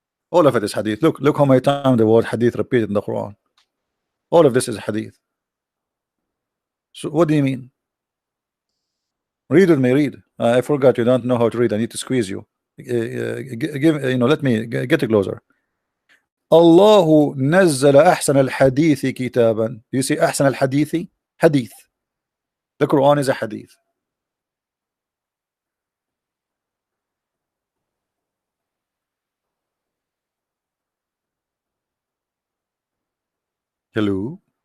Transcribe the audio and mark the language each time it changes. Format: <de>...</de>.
<en>All of it is hadith. Look how many times the word hadith repeated in the Quran. All of this is hadith. So what do you mean? Read with me, read. I forgot you don't know how to read. I need to squeeze you. Give, let me get it closer.</en> <ar>الله نزل أحسن الحديث كتابا.</ar> <en>You see</en> <ar>أحسن الحديث?</ar> <en>Hadith. The Quran is a hadith. Hello.</en>